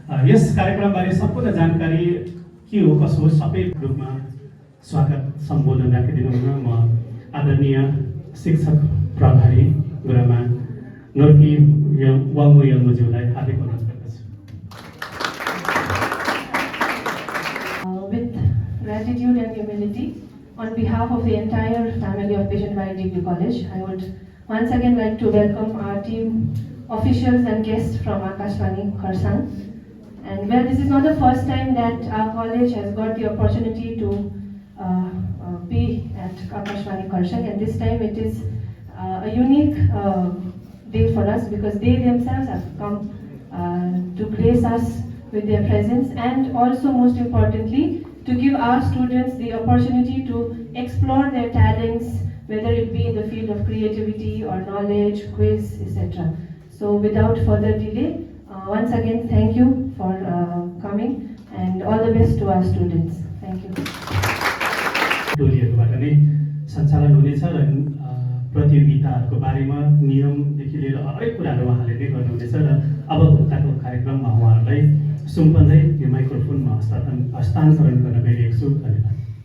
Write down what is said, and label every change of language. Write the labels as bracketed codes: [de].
[ne] यस कार्यक्रमबारे सम्पूर्ण जानकारी के हो कसो हो सबै रूपमा स्वागत सम्बोधन राखिदिनु हुन म आदरणीय शिक्षक प्रभारी गुरुमा नोर्की वाङ्गुयलमज्यूलाई हार्दिक अनुरोध गर्दछु। [en] With gratitude and humility, on behalf of the entire family of Vision Valley Degree College, I would once again like to welcome our team, officials and guests from Akashvani Kharsang. And well, this is not the first time that our college has got the opportunity to be at Akashvani Kharsang, and this time it is a unique day for us because they themselves have come to grace us with their presence, and also most importantly to give our students the opportunity to explore their talents, whether it be in the field of creativity or knowledge, quiz, etc. So without further delay, once again thank you for coming and all the best to our students. Thank you. [ne] टोलीहरूबाट नै सञ्चालन हुनेछ र प्रतियोगिताहरूको बारेमा नियमदेखि लिएर हरेक कुराहरू उहाँले नै गर्नुहुनेछ र अब भोलिको कार्यक्रममा उहाँहरूलाई सुम्पन्दै यो माइक्रोफोनमा हस्तान्तरण गर्न गइरहेको छु। धन्यवाद।